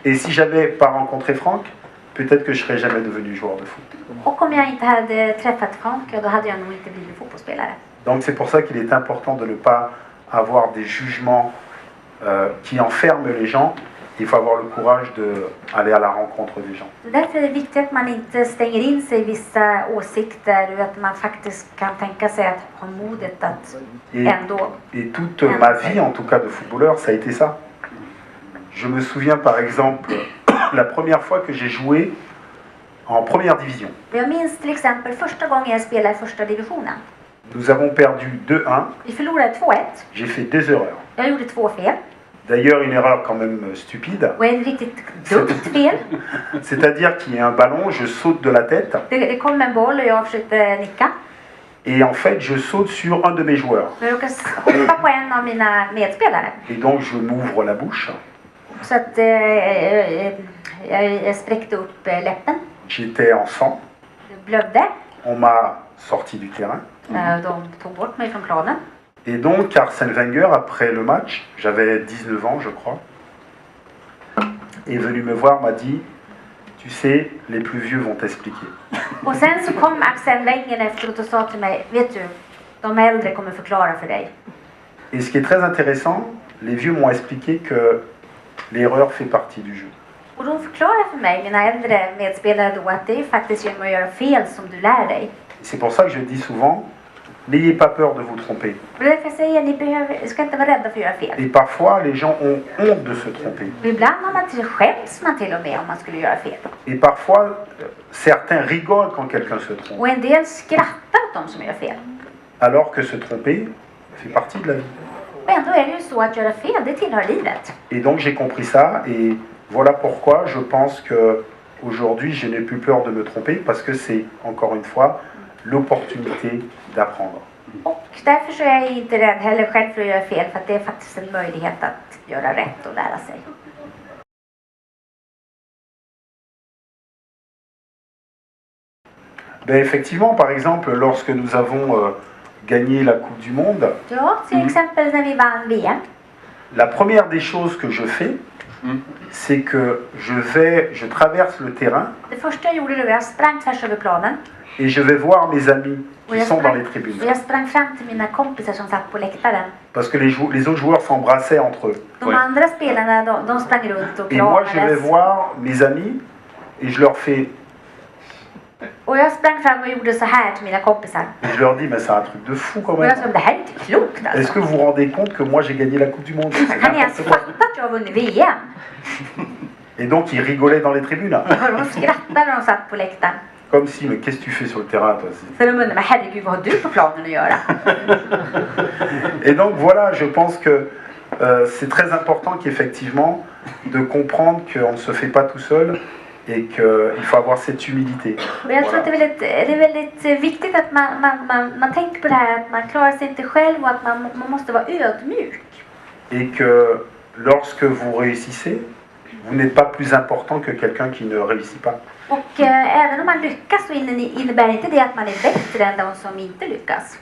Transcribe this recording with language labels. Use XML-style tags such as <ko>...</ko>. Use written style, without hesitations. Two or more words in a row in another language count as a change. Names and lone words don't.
<fr>Et si j'avais pas rencontré Franck, peut-être que je serais jamais devenu joueur de foot.</fr> <sv>Och om jag inte hade träffat Frank, ja, då hade jag nog inte blivit fotbollsspelare.</sv> <fr>Donc c'est pour ça qu'il est important de ne pas avoir des jugements qui enferment les gens. Il faut avoir le courage d'aller à la rencontre des gens.</fr> <sv>Därför är det viktigt att man inte stänger in sig i vissa åsikter och att man faktiskt kan tänka sig att ha modet att ändå.</sv> <fr>Et toute ma vie, en tout cas de footballeur, ça a été ça. Je me souviens par exemple la première fois que j'ai joué en première division.</fr> <sv>Jag minns till exempel första gången jag spelade i första divisionen.</sv> <fr>Nous avons perdu 2-1.</fr> <sv>Vi förlorade 2-1.</sv> <fr>J'ai fait 2 erreurs.</fr> <sv>Jag gjorde 2 fel.</sv> <fr>D'ailleurs, une erreur quand même stupide.</fr> <sv>Och en riktigt dumt fel.</sv> <fr>C'est-à-dire qu'il y a un ballon, je saute de la tête.</fr> <sv>Det kom en boll och jag försökte nicka.</sv> <fr>Et en fait, je saute sur un de mes joueurs.</fr> <sv>Men jag råkade hoppa på en av mina medspelare.</sv> <fr>Et donc, je m'ouvre la bouche.</fr> <sv>Så att jag spräckte upp läppen.</sv> <fr>J'étais en sang.</fr> <sv>Det blödde.</sv> <fr>On m'a sorti du terrain.</fr> <sv>De tog bort mig från planen.</sv> <fr>Et donc, Arsène Wenger, après le match, j'avais 19 ans, je crois, est venu me voir, m'a dit, tu sais, les plus vieux vont t'expliquer.</fr> <sv>Och sen så kom Arsène Wenger efteråt och sa till mig, vet du, de äldre kommer förklara för dig.</sv> <fr>Et ce qui est très intéressant, les vieux m'ont expliqué que l'erreur fait partie du jeu.</fr> <sv>Och de förklarade för mig, mina äldre medspelare då, att det är faktiskt genom att göra fel som du lär dig.</sv> <fr>C'est pour ça que je dis souvent, n'ayez pas peur de vous tromper.</fr> <sv>Och därför jag säger, ni ska inte vara rädda för att göra fel.</sv> <fr>Et parfois, les gens ont honte de se tromper.</fr> <sv>Och ibland har skäms man till och med om man skulle göra fel.</sv> <fr>Et parfois, certains rigolent quand quelqu'un se trompe.</fr> <sv>Och en del skrattar åt de som gör fel.</sv> <fr>Alors que se tromper fait partie de la vie.</fr> <sv>Och ändå är det ju så att göra fel, det tillhör livet.</sv> <fr>Et donc j'ai compris ça et voilà pourquoi je pense que aujourd'hui je n'ai plus peur de me tromper parce que c'est encore une fois l'opportunité d'apprendre.</fr> <sv>Och därför så är jag inte rädd heller själv för att göra fel, för att det är faktiskt en möjlighet att göra rätt och lära sig.</sv> <fr>Ben effectivement, par exemple, lorsque nous avons gagné la Coupe du Monde,</fr> <sv>Ja, till exempel när vi vann VM.</sv> <fr>la première des choses que je fais, c'est que je traverse le terrain</fr> <sv>Det första jag gjorde då, jag sprang tvärs över planen.</sv> <fr>et je vais voir mes amis</fr> <sv>Och</sv> <fr>qui sont dans les tribunes.</fr> <sv>jag sprang fram till mina kompisar som satt på läktaren.</sv> <fr>Parce que les autres joueurs s'embrassaient entre eux.</fr> <sv>De andra spelarna, de sprang runt och</sv> <fr>Et moi, je vais</fr> <sv>kramades.</sv> <fr>voir mes amis et je leur fais,</fr> <sv>Och jag sprang fram och gjorde så här till mina kompisar.</sv> <fr>et je leur dis, mais c'est un truc de fou quand</fr> <sv>Och</sv> <fr>même.</fr> <sv>jag sa, det här är inte klokt</sv> <fr>Est-ce</fr> <sv>alltså.</sv> <fr>que vous vous rendez compte que moi j'ai gagné la Coupe du Monde? C'est</fr> <sv>Kan ni ens</sv> <fr>n'importe quoi.</fr> <sv>fatta att jag har vunnit VM?</sv> <fr>Et donc ils rigolaient dans les tribunes.</fr> <sv>Och de skrattade när de satt på läktaren.</sv> <fr>Comme si, mais qu'est-ce que tu fais sur le terrain toi?</fr> <sv>Så de undrade, men herregud, vad har du på planen att göra?</sv> <fr>Et donc voilà, je pense que c'est très important qu'effectivement de comprendre qu'on ne se fait pas tout seul et qu'il faut avoir cette humilité.</fr> <sv>Och jag tror att det är väldigt viktigt att man tänker på det här att man klarar sig inte själv och att man måste vara ödmjuk.</sv> <fr>Et que lorsque vous réussissez, vous n'êtes pas plus important que quelqu'un qui ne réussit pas.</fr> <sv>Och även om man lyckas så innebär inte det att man är bättre än de som inte lyckas.</sv>